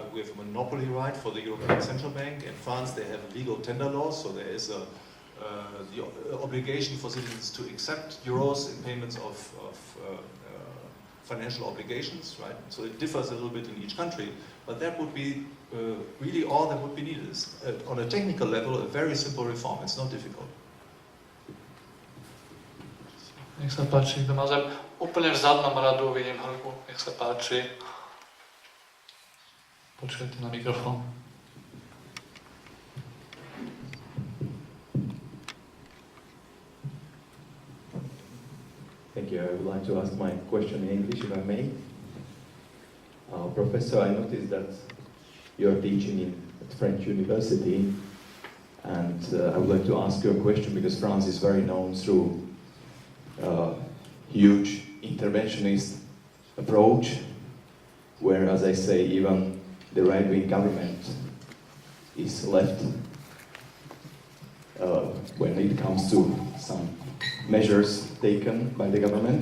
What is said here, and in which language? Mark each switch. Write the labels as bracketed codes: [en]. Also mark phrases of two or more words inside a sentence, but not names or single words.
[en] We have a monopoly right for the European Central Bank. In France, they have legal tender laws, so there is the obligation for citizens to accept euros in payments of financial obligations. Right? So it differs a little bit in each country, but that would be really all that would be needed. Is, on a technical level, a very simple reform. It's not difficult. [sk] Nech sa páči, kto má záujem. Úplne v zadnom radu vidím Helgu. Nech sa páči. Počujete na mikrofón. [en] Thank you. I would like to ask my question in English, if I may. Professor, I noticed that you're teaching at French University, and I would like to ask you a question because France is very known through huge interventionist approach, where, as I say, even the right-wing government is left when it comes to some measures taken by the government.